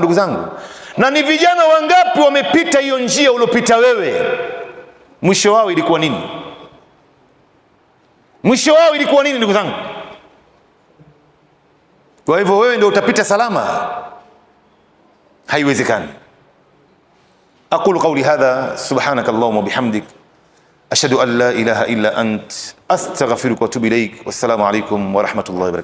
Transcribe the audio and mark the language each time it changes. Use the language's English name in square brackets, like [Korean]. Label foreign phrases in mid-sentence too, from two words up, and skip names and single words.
[Swahili] Ndugu zangu, na ni vijana wangapi wamepita hiyo njia uliopita wewe? Mwisho wao ilikuwa nini? Mwisho wao ilikuwa nini ndugu zangu? Kwa hivyo wewe ndio utapita salama? Haiwezekani. [Arabic] أقول قولي هذا سبحانك اللهم بحمدك أشهد أن لا إله إلا أنت أستغفرك وأتوب إليك. والسلام عليكم ورحمة الله وبركاته.